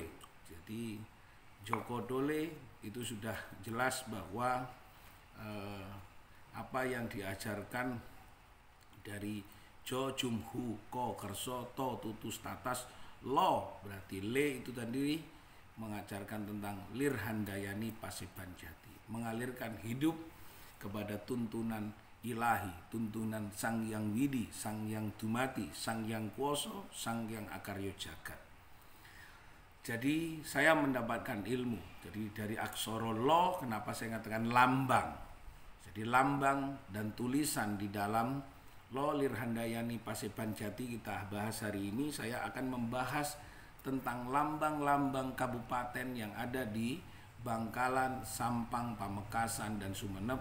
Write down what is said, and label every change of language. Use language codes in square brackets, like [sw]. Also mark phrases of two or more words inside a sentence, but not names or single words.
[id] Jadi Jogodole itu sudah jelas bahwa apa yang diajarkan dari Jo Jumhu Ko Kerso To Tutus Tatas Lo, berarti Le itu tadi mengajarkan tentang Lirhandayani Paseban Jati, mengalirkan hidup kepada tuntunan ilahi, tuntunan Sang Hyang Widi, Sang Hyang Dumati, Sang Hyang Kuoso, Sang Hyang Akaryo Jagat. Jadi saya mendapatkan ilmu. Jadi dari aksara Lo, kenapa saya katakan lambang? Jadi lambang dan tulisan di dalam Lo Lirhandayani Paseban Jati kita bahas hari ini. Saya akan membahas tentang lambang-lambang kabupaten yang ada di Bangkalan, Sampang, Pamekasan, dan Sumenep.